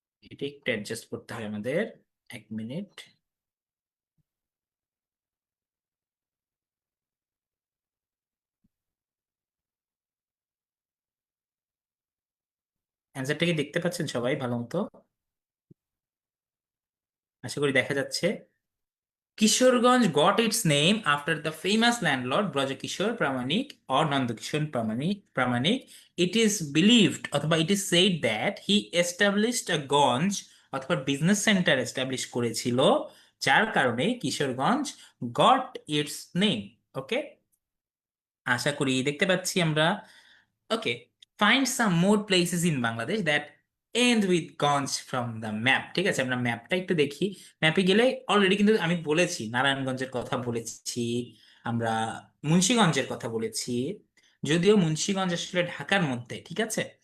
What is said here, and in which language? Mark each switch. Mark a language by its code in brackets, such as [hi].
[bn] এটা একটু অ্যাডজাস্ট করতে হয় আমাদের, 1 মিনিট। অ্যান্সারটা কি দেখতে পাচ্ছেন সবাই ভালো মতো? আশা করি দেখা যাচ্ছে। [en] Kishoreganj got its name after the famous landlord Brajakishore Pramanik or Nandakishore Pramanik. It is believed অথবা it is said that he established a ganj [bn] অথবা বিজনেস সেন্টার এস্টাবলিশ করেছিল, যার কারণে [en] Kishoreganj got its name। [bn] ওকে, আশা করি দেখতে পাচ্ছি আমরা। [en] Okay, find some more places in Bangladesh that end with ganj from the map. [bn] ঠিক আছে, আমরা ম্যাপটা একটু দেখি। ম্যাপে গেলে অলরেডি কিন্তু আমি বলেছি, নারায়ণগঞ্জের কথা বলেছি, আমরা মুন্সিগঞ্জের কথা বলেছি, যদিও মুন্সিগঞ্জ আসলে ঢাকার মধ্যে, ঠিক আছে।